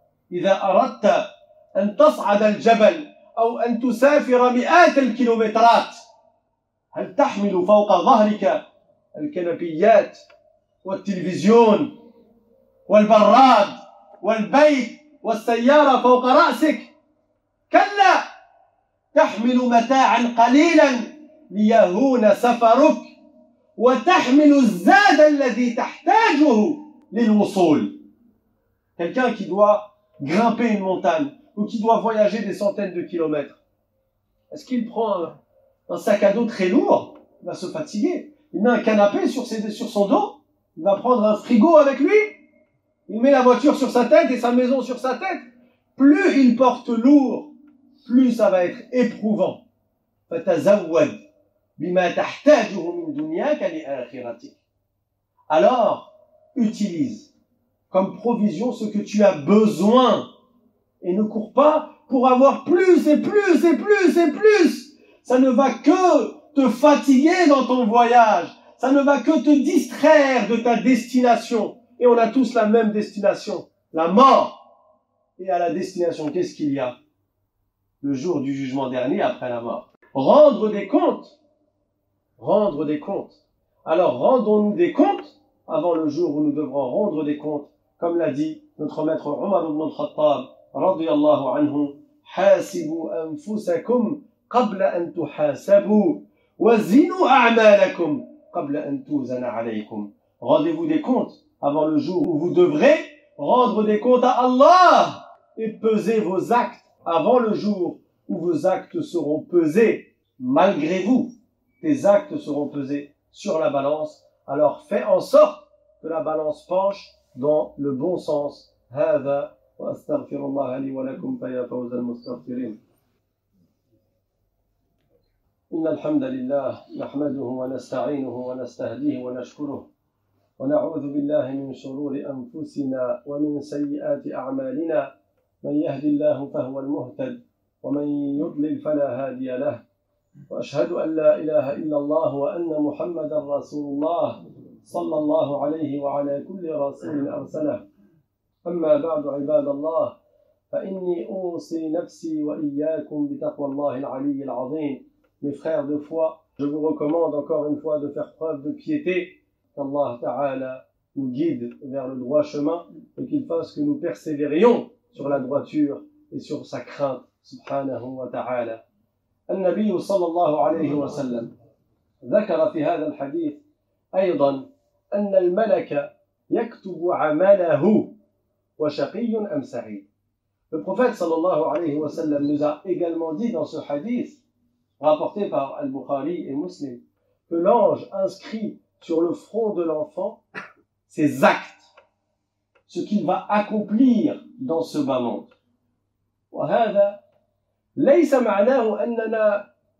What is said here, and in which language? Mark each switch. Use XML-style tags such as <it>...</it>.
<ar>إِذَا أَرَدْتَ أن تصعد الجبل أو أن تسافر مئات الكيلومترات هل تحمل فوق ظهرك الكنبيات والتلفزيون والبراد والبيت والسيارة فوق رأسك؟ كلا تحمل متاعا قليلا ليهون سفرك وتحمل الزاد الذي تحتاجه للوصول.</ar> <fr>Quelqu'un qui doit grimper une montagne ou qui doit voyager des centaines de kilomètres, est-ce qu'il prend un sac à dos très lourd? Il va se fatiguer. Il met un canapé sur son dos. Il va prendre un frigo avec lui. Il met la voiture sur sa tête et sa maison sur sa tête. Plus il porte lourd, plus ça va être éprouvant.</fr> <ar>فَتَزَوَّدْ بِمَا تَحْتَاجُهُ مِنْ دُنْيَاكَ لِآخِرَتِكَ.</ar> <fr>Alors, utilise comme provision ce que tu as besoin. Et ne cours pas pour avoir plus et plus et plus et plus. Ça ne va que te fatiguer dans ton voyage. Ça ne va que te distraire de ta destination. Et on a tous la même destination, la mort. Et à la destination, qu'est-ce qu'il y a? Le jour du jugement dernier après la mort. Rendre des comptes. Rendre des comptes. Alors rendons-nous des comptes avant le jour où nous devrons rendre des comptes. Comme l'a dit notre maître Omar ibn al-Khattab, radiyallahu anhu,</fr> <ar>حاسبوا أنفسكم قبل أن تحاسبوا وزنوا أعمالكم قبل أن توزن عليكم.</ar> <fr>Rendez-vous des comptes avant le jour où vous devrez rendre des comptes à Allah et peser vos actes avant le jour où vos actes seront pesés malgré vous. Tes actes seront pesés sur la balance. Alors fais en sorte que la balance penche dans le bon sens.</fr> <ar>هذا وأستغفر الله لي ولكم فيا فوز المستغفرين. إن الحمد لله نحمده ونستعينه ونستهديه ونشكره ونعوذ بالله من شرور أنفسنا ومن سيئات أعمالنا من يهد الله فهو المهتد ومن يضلل فلا هادي له وأشهد أن لا إله إلا الله وأن محمدا رسول الله صلى الله عليه وعلى كل رسول أرسله. أما بعد عباد الله فإني أوصي نفسي وإياكم بتقوى الله العلي العظيم.</ar> <fr>Mes frères de foi, je vous recommande encore une fois de faire preuve de piété, qu'Allah Ta'ala nous guide vers le droit chemin et qu'il fasse que nous persévérions sur la droiture et sur sa crainte, subhanahu wa ta'ala.</fr> <ar>النبي صلى الله عليه وسلم ذكر في هذا الحديث أيضا أن الملك يكتب عمله وشقي أم سعيد.</ar> <fr>Le prophète sallallahu alayhi wa sallam nous a également dit dans ce hadith rapporté par Al-Bukhari et Muslim que l'ange inscrit sur le front de l'enfant ses actes, ce qu'il va accomplir dans ce bas monde.</fr> <ar>وهذا ليس معناه أننا</ar>